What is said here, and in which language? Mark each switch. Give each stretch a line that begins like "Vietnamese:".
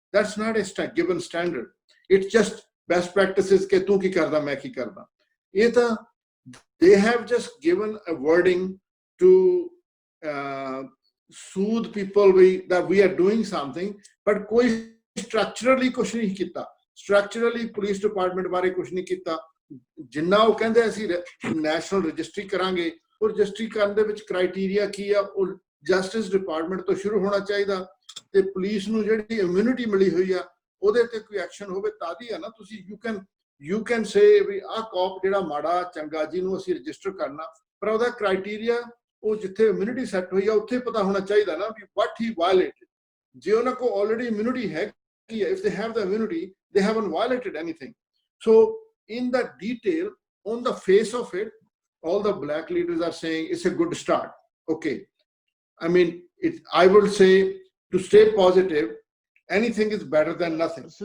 English: That's not a given standard. It's just best practices
Punjabi: ke tu ki karda
English: main ki karda. They have just given a wording to soothe people that we are doing something, but
Punjabi: koi structurally kuch nahi kita.
English: Structurally police department
Punjabi: ਬਾਰੇ ਕੁਝ ਨਹੀਂ ਕੀਤਾ। ਜਿੰਨਾ ਉਹ ਕਹਿੰਦੇ ਅਸੀਂ national registry ਕਰਾਂਗੇ, ਉਹ ਰਜਿਸਟਰੀ ਕਰਨ ਦੇ ਵਿੱਚ ਕ੍ਰਾਈਟੇਰੀਆ ਕੀ ਆ, ਉਹ ਜਸਟਿਸ ਡਿਪਾਰਟਮੈਂਟ ਤੋਂ ਸ਼ੁਰੂ ਹੋਣਾ ਚਾਹੀਦਾ ਤੇ ਪੁਲਿਸ ਨੂੰ ਜਿਹੜੀ ਇਮਿਊਨਿਟੀ ਮਿਲੀ ਹੋਈ ਆ ਉਹਦੇ ਤੇ ਕੋਈ ਐਕਸ਼ਨ ਹੋਵੇ ਤਾਂ ਹੀ ਆ ਨਾ। ਤੁਸੀਂ
English: you can say
Punjabi: ਵੀ ਆਹ ਕੌਪ ਜਿਹੜਾ ਮਾੜਾ ਚੰਗਾ ਜਿਹਨੂੰ ਅਸੀਂ ਰਜਿਸਟਰ ਕਰਨਾ, ਪਰ ਉਹਦਾ ਕ੍ਰਾਈਟੇਰੀਆ ਉਹ ਜਿੱਥੇ ਇਮਿਊਨਿਟੀ ਸੈੱਟ ਹੋਈ ਆ ਉੱਥੇ ਪਤਾ ਹੋਣਾ ਚਾਹੀਦਾ ਨਾ ਵੀ
English: What he violated.
Punjabi: ਜੇ ਉਹਨਾਂ ਕੋਲ ਆਲਰੇਡੀ ਇਮਿਊਨਿਟੀ ਹੈ,
English: if they have the immunity, they haven't violated anything. So in the detail, on the face of it, all the black leaders are saying it's a good start. Okay, I mean, I would say to stay positive, anything is better than nothing.